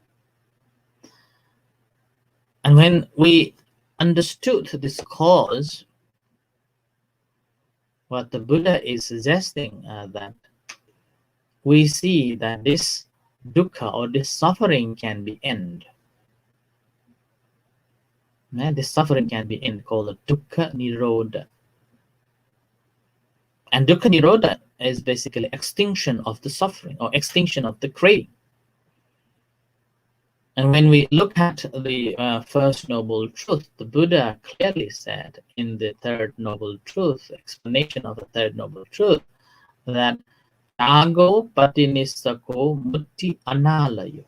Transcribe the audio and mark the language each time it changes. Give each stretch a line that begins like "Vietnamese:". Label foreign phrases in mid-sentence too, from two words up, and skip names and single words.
English: And when we understood this cause, what the Buddha is suggesting that we see that this dukkha or this suffering can be ended. This suffering can be ended, called
Pali: dukkha nirodha.
English: And
Pali: dukkha nirodha
English: is basically extinction of the suffering or extinction of the craving. And when we look at the first noble truth, the Buddha clearly said in the third noble truth, explanation of the third noble truth, that
Pali: Ago patinissako mutti analayo.